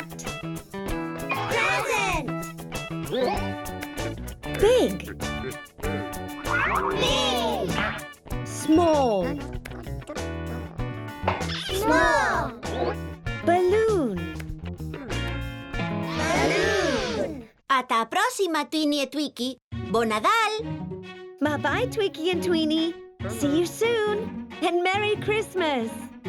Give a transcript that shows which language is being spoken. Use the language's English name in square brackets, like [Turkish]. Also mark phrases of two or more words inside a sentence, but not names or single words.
[English] Present! Big. Big! Small. Small! Balloon. Balloon! [Galician] Ata a próxima, Twinnie e Twiki. Bo Nadal! [English] Bye-bye, Tweaky and Tweenie. See you soon. And Merry Christmas.